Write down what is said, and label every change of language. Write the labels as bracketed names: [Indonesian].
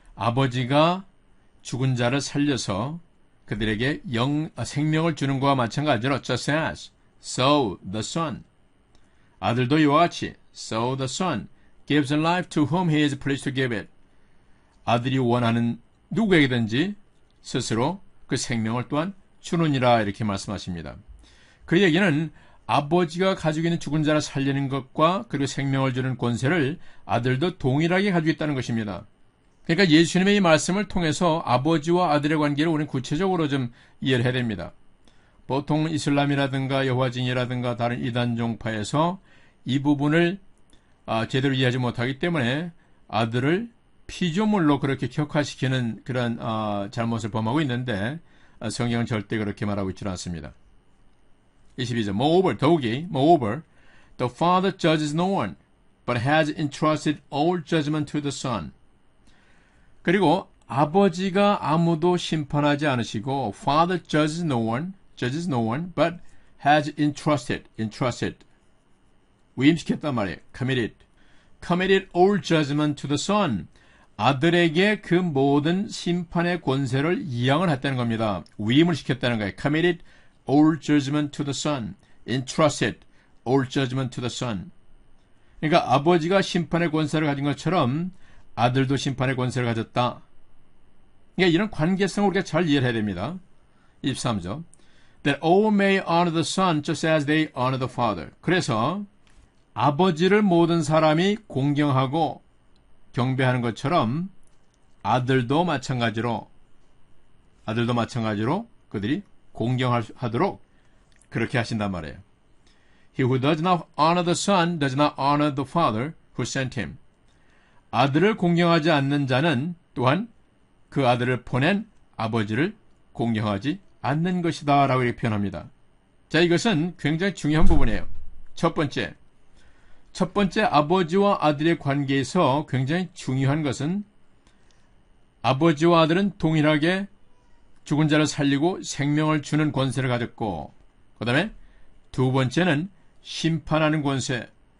[Korean] 아버지가 죽은 자를 살려서 그들에게 생명을 주는 것과 마찬가지로 [English] just as, so the Son. [Korean] 아들도 이와 같이 [English] so the Son gives life to whom he is pleased to give it. [Korean] 아들이 원하는 누구에게든지 스스로 그 생명을 또한 주느니라 이렇게 말씀하십니다. 그 얘기는 아버지가 가지고 있는 죽은 자를 살리는 것과 그리고 생명을 주는 권세를 아들도 동일하게 가지고 있다는 것입니다. 그러니까 예수님의 이 말씀을 통해서 아버지와 아들의 관계를 우리는 구체적으로 좀 이해를 해야 됩니다. 보통 이슬람이라든가 여호와증이라든가 다른 이단 종파에서 이 부분을 제대로 이해하지 못하기 때문에 아들을 피조물로 그렇게 격화시키는 그런 잘못을 범하고 있는데 성경은 절대 그렇게 말하고 있지는 않습니다. 22절 [English] Moreover, the Father judges no one, but has entrusted all judgment to the Son. [Korean] 그리고 아버지가 아무도 심판하지 않으시고 [English] Father judges no one, but has entrusted. [Korean] 위임시켰단 말이에요. [English] Committed all judgment to the Son. [Korean] 아들에게 그 모든 심판의 권세를 이양을 했다는 겁니다. 위임을 시켰다는 거예요. [English] Committed all judgment to the Son. Entrusted all judgment to the Son. [Korean] 그러니까 아버지가 심판의 권세를 가진 것처럼 아들도 심판의 권세를 가졌다. 그러니까 이런 관계성을 우리가 잘 이해를 해야 됩니다. 23절 [English] That all may honor the Son just as they honor the Father. [Korean] 그래서 아버지를 모든 사람이 공경하고 경배하는 것처럼 아들도 마찬가지로 그들이 공경하도록 그렇게 하신단 말이에요. [English] He who does not honor the Son does not honor the Father who sent him. [Korean] 아들을 공경하지 않는 자는 또한 그 아들을 보낸 아버지를 공경하지 않는 것이다 라고 이렇게 표현합니다. 자, 이것은 굉장히 중요한 부분이에요. 첫 번째 아버지와 아들의 관계에서 굉장히 중요한 것은 아버지와 아들은 동일하게 죽은 자를 살리고 생명을 주는 권세를 가졌고, 그 다음에 두 번째는 심판하는 권세.